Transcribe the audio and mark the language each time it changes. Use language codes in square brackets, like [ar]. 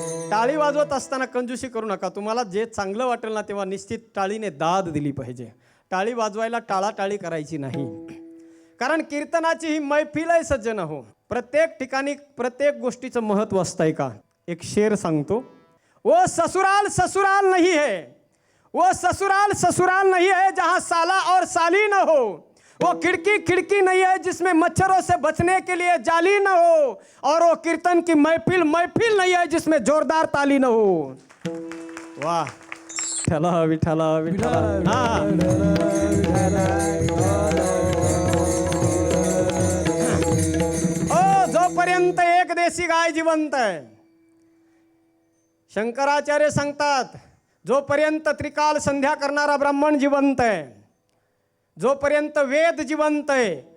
[mr] टाळी वाजवत असताना कंजूसी करू नका. तुम्हाला जे चांगलं वाटेल ना तेव्हा निश्चित टाळीने दाद दिली पाहिजे. टाळी वाजवायला टाळाटाळी करायची नाही. कारण कीर्तनाची ही मैफिल आहे सज्जन हो. प्रत्येक ठिकाणी प्रत्येक गोष्टीचं महत्त्व असतंय का. [hi] एक शेर सांगतो, वो ससुराल ससुराल नहीं है, वो ससुराल ससुराल नहीं है जहाँ साला और साली न हो, वो खिड़की खिड़की नहीं है जिसमें मच्छरों से बचने के लिए जाली न हो, और वो कीर्तन की महफिल महफिल नहीं है जिसमें जोरदार ताली न हो. [mr] वाह विठ्ठला विठ्ठला विठ्ठला. जोपर्यंत एक देशी गाय जिवंत आहे, शंकराचार्य सांगतात जोपर्यंत त्रिकाल संध्या करणारा ब्राह्मण जिवंत आहे, जोपर्यंत वेद जिवंत आहे,